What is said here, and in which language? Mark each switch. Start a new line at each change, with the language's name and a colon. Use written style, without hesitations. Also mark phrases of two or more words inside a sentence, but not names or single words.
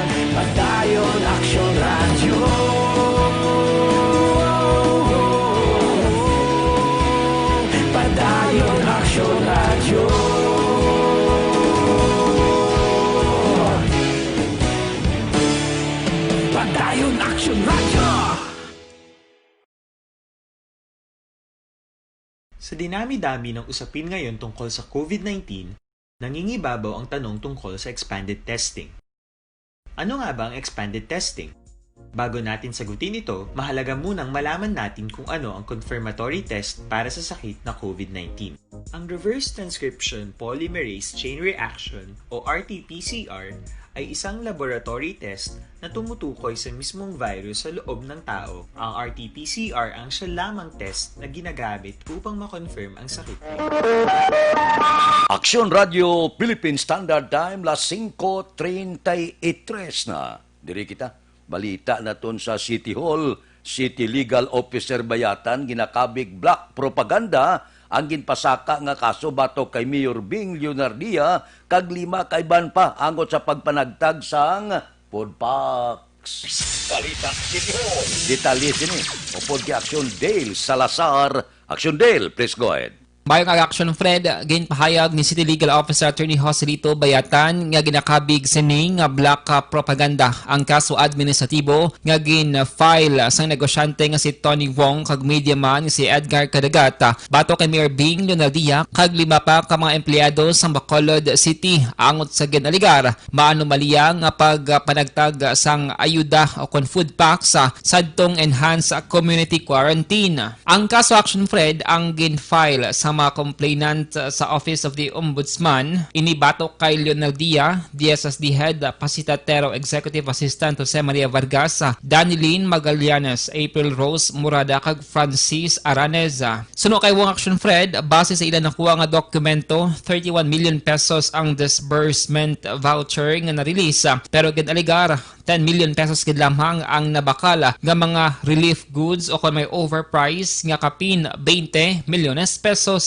Filipino: Padayon Aksyon Radyo. Padayon Aksyon Radyo. Padayon Aksyon Radyo. Sa dinami-dami ng usapin ngayon tungkol sa COVID-19, nangingibabaw ang tanong tungkol sa
English: expanded testing.
Filipino: Ano nga ba ang
English: expanded testing?
Filipino: Bago natin sagutin ito, mahalaga munang malaman natin kung ano ang
English: confirmatory test
Filipino: para sa sakit na COVID-19. Ang
English: reverse transcription polymerase chain reaction
Filipino: o RT-PCR ay isang
English: laboratory test
Filipino: na tumutukoy sa mismong virus sa loob ng tao. Ang RT-PCR ang siya lamang test na ginagamit upang makonfirm ang sakit. Aksyon Radio Philippine Standard Time, las 5:33 na.
Hiligaynon: Diri kita, balita naton sa City Hall, City Legal Officer Bayatan, ginakabig
English: black propaganda
Hiligaynon: ang ginpasaka nga kaso batok kay Mayor Bing Leonardia kag 5 kaiban pa angot sa pagpanagtag sang
English: food packs.
Hiligaynon: Balita City Hall. Detalye sini. Upod kay Aksyon Dale Salazar. Aksyon Dale,
English: please go ahead.
Hiligaynon: Mayong action, Fred, ginpahayag ni City Legal Officer Attorney Joselito Bayatan nga ginakabig sini nga
English: black propaganda
Hiligaynon: ang kaso administratibo nga gin-file sa negosyante nga si Tony Wong kag media man si Edgar Cadagata bato kay Mayor Bing Leonardia kag 5 pa ka mga empleyado sa Bacolod City angot sa ginaligar maanomaliya nga pagpanagtag sang ayuda o kon food packs sadtong
English: enhanced community quarantine.
Hiligaynon: Ang kaso action, Fred, ang gin-file sa mga complainant sa Office of the Ombudsman, inibatok kay Leonardia, DSSD Head, Pasitatero
English: Executive Assistant
Hiligaynon: Jose Maria Vargas, Danilyn Magallanes, April Rose Murada, kag Francis Aranez. Suno kay Wong Action, Fred, base sa ilan nakuha nga dokumento, 31 million pesos ang
English: disbursement voucher
Hiligaynon: nga na-release, pero ginaligar 10 million pesos gid lamang ang nabakala nga mga
English: relief goods
Hiligaynon: o kung may overprice nga kapin 20 milyones pesos.